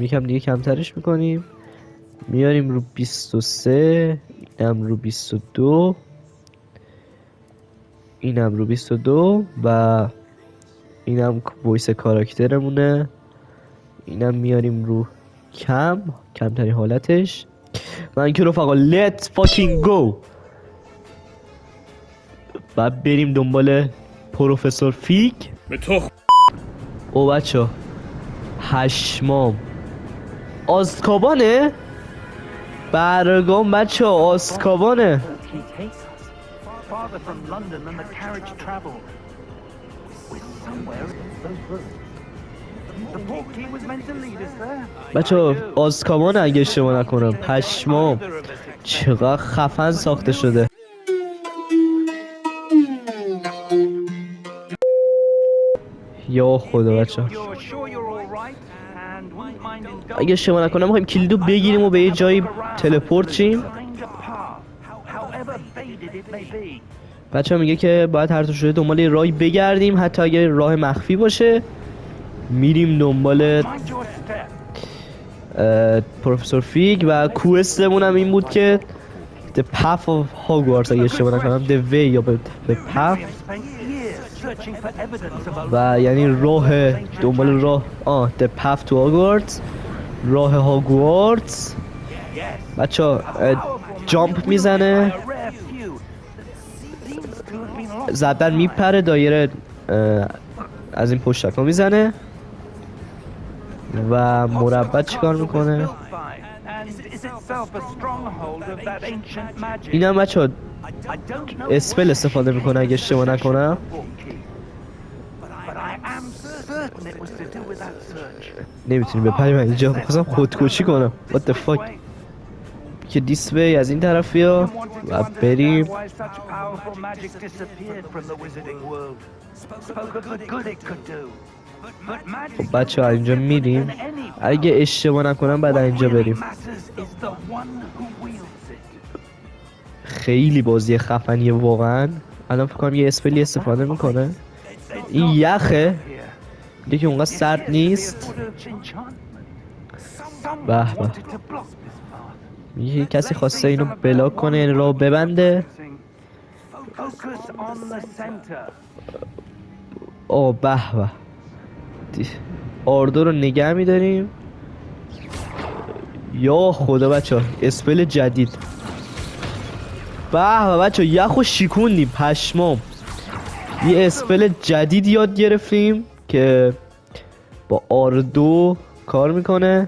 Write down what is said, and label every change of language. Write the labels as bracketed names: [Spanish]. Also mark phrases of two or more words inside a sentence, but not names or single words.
[Persian] یکم دیگه کمترش میکنیم. میاریم رو 23. اینم رو 22. اینم رو 22 و اینم وایس کاراکترمونه. اینم میاریم رو کمترین حالتش. من که رفقا [English] let's fucking go. [Persian] بعد بریم دنبال پروفسور فیگ. او بچه هشمام آزکابانه؟ برگام بچه آزکابانه. [English] Farther from London than the carriage traveled. We're somewhere in those rooms. The portkey was meant to lead us there. [Persian] بچه آزکابانه اگه اشتباه نکنم. پشمام چقدر خفن ساخته شده. یا خدا بچه [English] You're sure you're all right and wouldn't mind indulging [Persian] اگه اشتباه نکنم میخوایم کلیدو بگیریم و به یه جایی تلپورت شیم. [English] stranger path, however faded it may be. [Persian] بچه میگه که باید هر طور شده دنبال یه راهی بگردیم، حتی اگه راه مخفی باشه. میریم دنبال [English] Mind your step. [Persian] پروفسور فیگ و کوستمون هم این بود که The Path of Hogwarts اگه اشتباه نکنم The Way یا The Path [English] Spent years searching for evidence of a [Persian] و یعنی راه دنبال راه The Path to Hogwarts، راه هاگوارتس. بچه جامپ میزنه، [English] rare few that seems to have been lost. [Persian] زدن میپره، دایره از این پشتکا میزنه و مربع چیکار میکنه. [English] Built by and is itself a stronghold of that ancient magic. [Persian] این هم بچه [English] I don't know [Persian] اسپل استفاده میکنه اگه اشتباه نکنم. [English] but I am certain it was to do with that search. [Persian] نمیتونیم بپریم. من اینجا بخواستم خودکشی کنم. [English] What the fuck. [Persian] که [English] this way [Persian] از این طرف بیا و بریم. [English] Why such powerful magic disappeared from the wizarding world. Spoke of the good it could do. But magic [Persian] بچه ها اینجا میریم. اگه اشتباه نکنم بعد اینجا بریم. [English] matters is the one who wields it. [Persian] خیلی بازی خفنیه واقعا. الان فکر کنم یه اسپلی استفاده میکنه. این یخه دیگه که اونقدر سرد نیست. به به. یه کسی خواسته اینو بلاک کنه، یعنی راه ببنده. [English] Focus on the center. [Persian] به به. آردو رو نگه میداریم. یا خدا بچه ها اسپل جدید. به به بچه ها یخ و شیکوندیم پشمام. یه اسپل جدید یاد گرفتیم که با آردو کار میکنه.